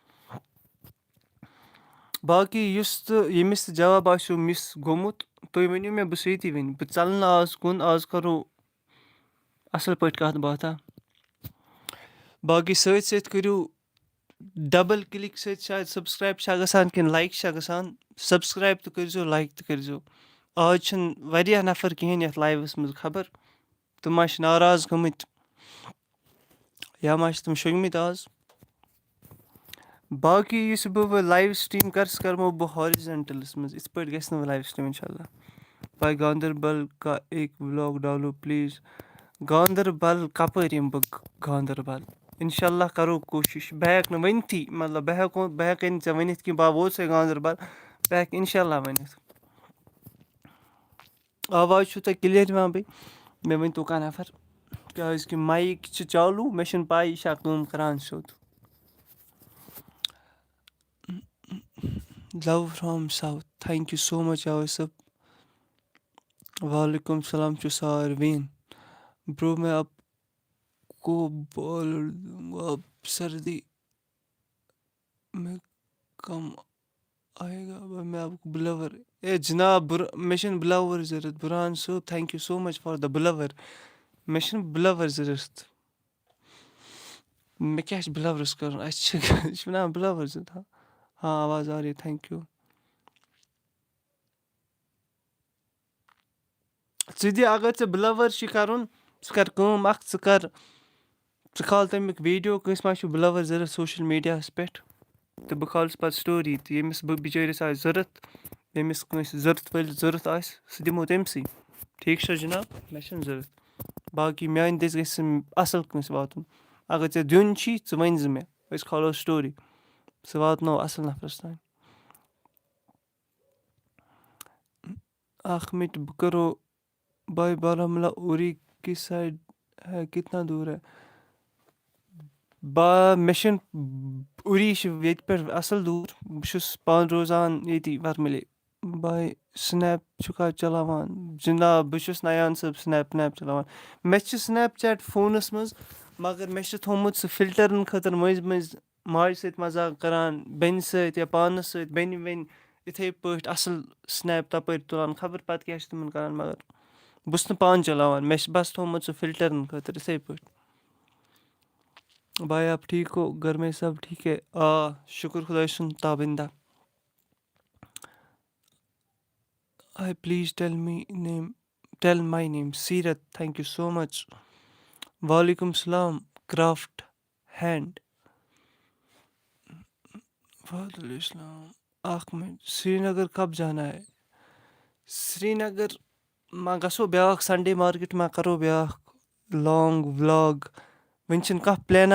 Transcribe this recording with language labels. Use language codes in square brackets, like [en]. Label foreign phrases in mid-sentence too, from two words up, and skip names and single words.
[ks] باقٕے یُس تہٕ ییٚمِس تہِ جواب آسیو مِس گوٚمُت تُہۍ ؤنِو مےٚ بہٕ چھُس ییٚتی وٕنہِ بہٕ ژَلہٕ نہٕ آز کُن آز کَرو اَصٕل پٲٹھۍ کَتھ باتھا باقٕے سۭتۍ سۭتۍ کٔرِو [en] double click [ks] سۭتۍ شاید سبسکرایب چھا گژھان کِنہٕ لایک چھا گژھان سبسکرایب تہِ کٔرۍزیو لایک تہِ کٔرۍزیو آز چھِنہٕ واریاہ نفر کِہیٖنۍ یَتھ لایوَس منٛز خبر تِم ما چھِ ناراض گٔمٕتۍ یا ما چھِ تِم شۄنٛگمٕتۍ آز باقٕے یُس بہٕ وۄنۍ لایِو سٹریٖم کَرٕ سُہ کَرمو بہٕ ہارِزَنٹَلَس منٛز یِتھ پٲٹھۍ گژھِ نہٕ وۄنۍ لایِو سٹریٖم اِنشاء اللہ [ur] بھائی گاندربل کا ایک ولاگ ڈالو [ks] پلیٖز گاندربل کَپٲرۍ یِمہٕ بہٕ گاندربل اِنشاءاللہ کَرو کوٗشِش بہٕ ہٮ۪کہٕ نہٕ ؤنتھٕے مطلب بہٕ ہٮ۪کَے نہٕ ژےٚ ؤنِتھ کہِ بہٕ ووتسَے گاندَربَل بہٕ ہٮ۪کہٕ اِنشاءاللہ ؤنِتھ آواز چھُو تۄہہِ کٕلیَر یِوان بیٚیہِ مےٚ ؤنۍتو کانٛہہ نفر کیٛازِکہِ مایِک چھِ چالوٗ مےٚ چھِنہٕ پَے یہِ چھا کٲم کَران سیوٚد [en] love from [ks] ساوُتھ [en] thank you so much [ks] جاوید صٲب [ar] وعلیکُم السلام [ks] چھُ ساروِیَن برٛو [ur] میں آپ کو بول دوں اب سردی میں کم آئے گا میں آپ کو بُلاور [ks] اے جِناب مےٚ چھِنہٕ بُلاوَر ضوٚرَتھ بُرہان صٲب [en] thank you so much for the [ks] بُلاوَر مےٚ چھِنہٕ بُلاوَر ضوٚرَتھ مےٚ کیٛاہ چھِ بُلاورَس کَرُن اَسہِ چھِ یہِ چھِ وَنان بُلاوَر ضوٚرَتھ [ur] ہاں آواز آ رہی [en] thank you [ks] ژٕ دِ اگر ژےٚ بُلاوَر چھِ کَرُن ژٕ کَر کٲم اَکھ ژٕ کھال تَمیُک ویٖڈیو کٲنٛسہِ ما چھُ بُلاوَر ضوٚرَتھ سوشَل میٖڈیاہَس پٮ۪ٹھ تہٕ بہٕ کھالَس پَتہٕ سٹوری تہٕ ییٚمِس بہٕ بِچٲرِس آسہِ ضوٚرَتھ ییٚمِس کٲنٛسہِ ضوٚرَتھ وٲلِس ضوٚرَتھ آسہِ سُہ دِمو تٔمۍسٕے ٹھیٖک چھا جِناب مےٚ چھِنہٕ ضوٚرَتھ باقٕے میٛانہِ دٔسۍ گژھِ سُہ اَصٕل کٲنٛسہِ واتُن اگر ژےٚ دیُن چھی ژٕ ؤنۍ زِ مےٚ أسۍ کھالو سٹوری سُہ واتناوو اَصٕل نفرَس تام اَکھ مِنٹ بہٕ کَرو باے بارہمولہ [ur] اوٗری کِس سایڈ ہے کِتنا دوٗر ہے [ks] مےٚ چھِنہٕ اوٗری چھِ ییٚتہِ پٮ۪ٹھ اَصٕل دوٗر بہٕ چھُس پانہٕ روزان ییٚتی وَرمُلے باے سٕنیپ چھُکھا چلاوان جِناب بہٕ چھُس نَیان صٲب سٕنیپ وٕنیپ چلاوان مےٚ چھِ سٕنیپ چیٹ فونَس منٛز مگر مےٚ چھِ تھوٚمُت سُہ فِلٹَرَن خٲطرٕ مٔنٛزۍ مٔنٛزۍ ماجہِ سۭتۍ مزاق کَران بیٚنہِ سۭتۍ یا پانَس سۭتۍ بیٚنہِ وٮ۪نہِ یِتھَے پٲٹھۍ اَصٕل سٕنیپ تَپٲرۍ تُلان خبر پَتہٕ کیٛاہ چھِ تِمَن کَران مگر بہٕ چھُس نہٕ پانہٕ چلاوان مےٚ چھِ بَس تھوٚمُت سُہ فِلٹَرَن خٲطرٕ یِتھَے پٲٹھۍ [ur] بھائی آپ ٹھیٖک ہو گھر میں سب ٹھیٖک ہے [ks] آ شُکُر خۄداے سُنٛد تابِندا [en] I please tell my name سیٖرت thank you so much [ar] وعلیکُم السلام [en] craft hand [ar] وعلیکُم السلام [ks] اَکھ مِنٹ سرینگر [ur] کب جانا ہے [ks] سرینگر ما گژھو بیٛاکھ [en] Sunday market [ks] ما کَرو بیٛاکھ [en] long vlog [ks] وٕنہِ چھِنہٕ کانٛہہ پٕلینا